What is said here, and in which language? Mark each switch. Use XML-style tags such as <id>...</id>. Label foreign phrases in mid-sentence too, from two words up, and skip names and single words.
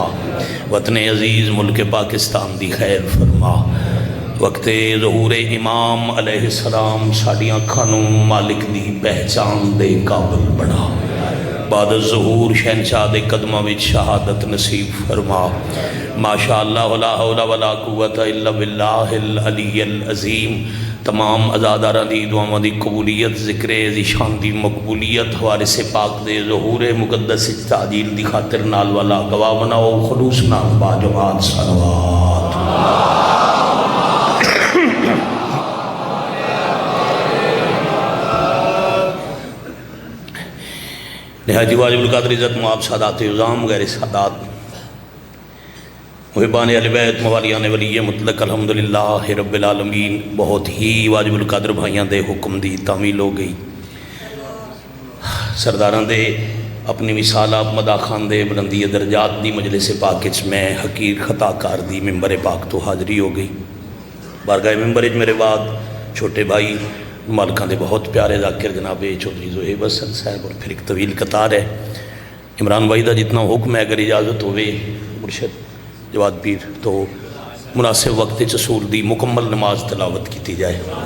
<pa>وطن عزیز ملک پاکستان دی خیر فرما. وقتِ ظہور امام علیہ السلام ساڈیاں اکھاں نوں مالک دی پہچان دے قابل بنا. بعد ظہور شہنشاہ دے قدماں وچ شہادت نصیب فرما.</pa> <ar>ما شاء الله لا حول ولا قوة إلا بالله العلي العظيم.</ar> <pa>تمام عزاداراں دی دعاواں دی قبولیت ذکر ذیشان دی مقبولیت وارث پاک دے ظہور مقدس تعجیل دی خاطر نال والا گواہ بناؤ خلوص نال باجماعت صلوات.</pa> <ur>نہایت واجب القدر عزت مآب سادات عظام غیر سادات محبان اہل بیت موالیان ولی مطلق</ur> <ar>الحمد لله رب العالمين.</ar> <pa>بہت ہی واجب القدر بھائیوں دے حکم دی تعمیل ہو گئی. سرداراں دے اپنی مثال آپ مدا خان دے بلندی درجات دی مجلس پاک وچ میں حقیر خطا کار دی ممبر پاک تو حاضری ہو گئی. بارگاہ ممبر وچ میرے بعد چھوٹے بھائی مالکان دے بہت پیارے ذاکر جناب چودھری زہیب حسن صاحب اور پھر ایک طویل قطار ہے عمران بھائی دا جتنا حکم ہے اگر اجازت ہوئے مرشد جواد پیر تو مناسب وقت اصول دی مکمل نماز تلاوت کی جائے.</pa>